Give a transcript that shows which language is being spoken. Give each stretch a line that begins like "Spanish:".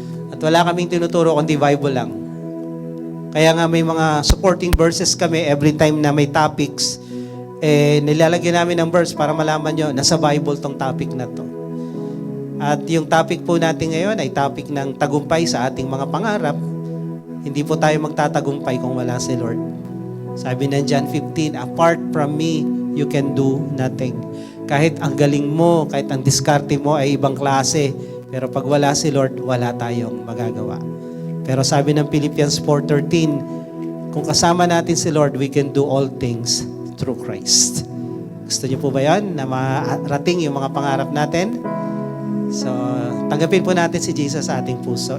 Filipino: At wala kaming tinuturo kundi Bible lang. Kaya nga may mga supporting verses kami every time na may topics. Nilalagyan namin ng verse para malaman nyo, nasa Bible tong topic na to. At yung topic po natin ngayon ay topic ng tagumpay sa ating mga pangarap. Hindi po tayo magtatagumpay kung wala si Lord. Sabi ng
English: John 15, apart from me, you can do nothing.
Filipino: Kahit ang galing mo, kahit ang diskarte mo ay ibang klase, pero pag wala si Lord, wala tayong magagawa. Pero sabi ng Philippians 4:13, kung kasama natin si Lord,
English: we can do all things through Christ.
Filipino: Gusto niyo po ba yan? Na marating yung mga pangarap natin? So, tanggapin po natin si Jesus sa ating puso.